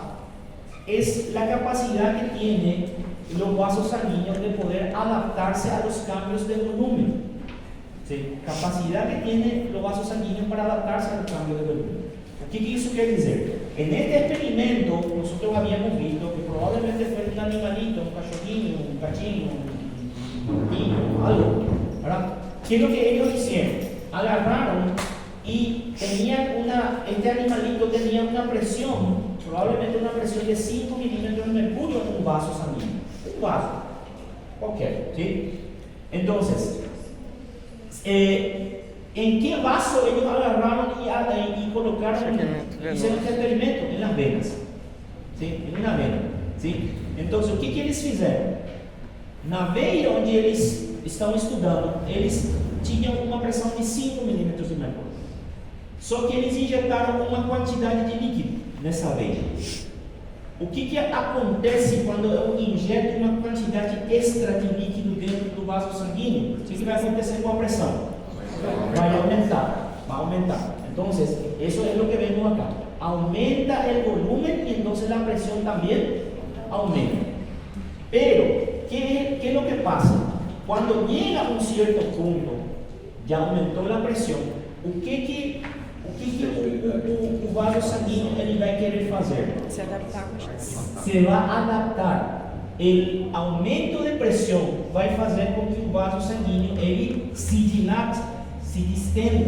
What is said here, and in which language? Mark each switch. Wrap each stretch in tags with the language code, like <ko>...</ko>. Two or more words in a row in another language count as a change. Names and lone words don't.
<es>Es la capacidad que tienen los vasos sanguíneos de poder adaptarse a los cambios de volumen. ¿Sí? Capacidad que tienen los vasos sanguíneos para adaptarse a los cambios de volumen. ¿Qué eso quiere decir? En este experimento nosotros habíamos visto que probablemente fue una animalito,</es> <pt>um cachorrinho, um gatinho, um pinho,</pt> <es>algo, ¿verdad? ¿Qué es lo que ellos hicieron? Agarraron y este animalito tenía una presión, probablemente una presión de 5 milímetros de mercurio en un vaso sanguíneo. Un vaso, cualquier, ¿sí? Entonces, ¿en qué vaso ellos agarraron y colocaron hicieron este experimento? En las venas, ¿sí? En una vena, ¿sí? Entonces,</es> <pt>o que eles fizeram? Na veia onde eles estão estudando, eles tinham uma pressão de 5 milímetros de mercúrio. Só que eles injetaram uma quantidade de líquido nessa veia. O que acontece quando eu injeto uma quantidade extra de líquido dentro do vaso sanguíneo? O que vai acontecer com a pressão? Vai aumentar, vai aumentar. Então, isso é o que vemos acá. Aumenta o volumen e então a pressão também aumenta.</pt> <es>Pero, ¿qué es lo que pasa? Cuando llega a un cierto punto, ya aumentó la presión,</es> <pt>o que o vaso sanguíneo ele vai querer fazer? Se adaptar com a Se vai adaptar. O aumento de pressão vai fazer com que o vaso sanguíneo ele se dilate, se distenda.</pt>